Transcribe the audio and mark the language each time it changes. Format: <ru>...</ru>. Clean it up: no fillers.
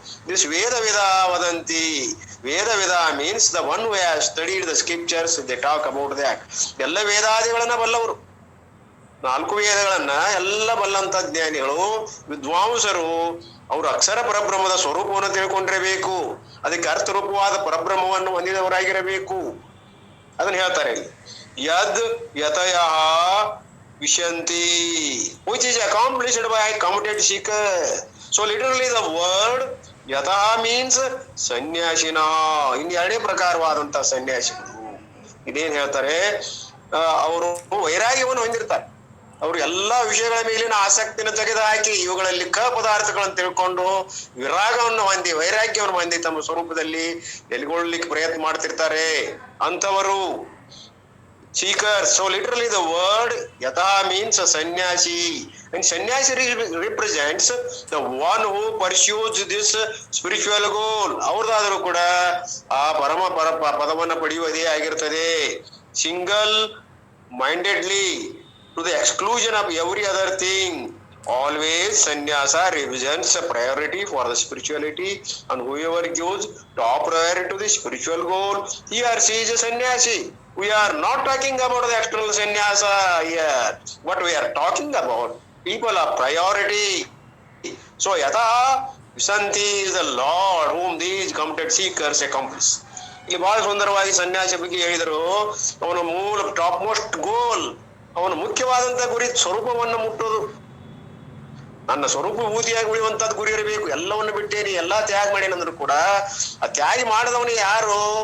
<en>This ವೇದ ವದಂತಿ. Veda means the one who has studied the scriptures. They talk about that.</en> <kn>ಎಲ್ಲ ವೇದಾದಿಗಳನ್ನ ಬಲ್ಲವರು, 4 ವೇದಗಳನ್ನ ಎಲ್ಲ ಬಲ್ಲಂತ ಜ್ಞಾನಿಗಳು, ವಿದ್ವಾಂಸರು, ಅವರು ಅಕ್ಷರ ಪರಬ್ರಹ್ಮದ ಸ್ವರೂಪವನ್ನು ತಿಳ್ಕೊಂಡಿರಬೇಕು. ಅದಕ್ಕೆ ಅರ್ಥರೂಪವಾದ ಪರಬ್ರಹ್ಮವನ್ನು ಹೊಂದಿದವರಾಗಿರಬೇಕು. ಅದನ್ನ ಹೇಳ್ತಾರೆ ಇಲ್ಲಿ.</kn> <sa>ಯದ್ ಯತಯ ವಿಶಂತಿ</sa> <en>which is accomplished by committed seeker. So literally the word ಯತಃ means ಸನ್ಯಾಸಿನ.</en> <kn>ಇನ್ನು 2 ಪ್ರಕಾರವಾದಂತ ಸನ್ಯಾಸಿಗಳು. ಇದೇನ್ ಹೇಳ್ತಾರೆ? ಅವರು ವೈರಾಗ್ಯವನ್ನು ಹೊಂದಿರ್ತಾರೆ. ಅವರು ಎಲ್ಲಾ ವಿಷಯಗಳ ಮೇಲಿನ ಆಸಕ್ತಿನ ತೆಗೆದು ಹಾಕಿ ಇವುಗಳಲ್ಲಿ ಪದಾರ್ಥಗಳನ್ನು ತಿಳ್ಕೊಂಡು ವಿರಾಗವನ್ನು ಹೊಂದಿ, ವೈರಾಗ್ಯವನ್ನು ಹೊಂದಿ ತಮ್ಮ ಸ್ವರೂಪದಲ್ಲಿ ನೆಲೆಗೊಳ್ಳಲಿಕ್ಕೆ ಪ್ರಯತ್ನ ಮಾಡ್ತಿರ್ತಾರೆ ಅಂತವರು seekers.</kn> <en>So literally the word yata means a sannyasi, and sannyasi represents the one who pursues this spiritual goal.</en> <kn>ಅವರದಾದರೂ ಕೂಡ ಆ ಪರಮ ಪದವನ್ನು ಪಡೆಯುವುದೇ ಆಗಿರ್ತದೆ.</kn> <en>Single mindedly to the exclusion of every other thing. Always sannyasa represents a priority for the spirituality, and whoever gives top priority to the spiritual goal, he or she is a sannyasi. We are not talking about the external sannyasa here. What we are talking about, people of priority. So yata visanti is the Lord whom these committed seekers accomplish.</en> <kn>ಇಲ್ಲಿ ಬಹಳ ಸುಂದರವಾಗಿ ಸನ್ಯಾಸಿ ಬಗ್ಗೆ ಹೇಳಿದರು. ಅವನ ಮೂಲ</kn> <en>top most goal,</en> <kn>ಅವನ ಮುಖ್ಯವಾದಂತ ಗುರಿ ಸ್ವರೂಪವನ್ನು ಮುಟ್ಟೋದು. ನನ್ನ ಸ್ವರೂಪ ಭೂತಿಯಾಗಿ ಉಳಿಯುವಂತದ್ದು ಗುರಿ ಇರಬೇಕು. ಎಲ್ಲವನ್ನು ಬಿಟ್ಟೇನಿ, ಎಲ್ಲಾ ತ್ಯಾಗ ಮಾಡೇನಂದ್ರು ಕೂಡ ಆ ತ್ಯಾಗ ಮಾಡಿದವನು ಯಾರು?</kn>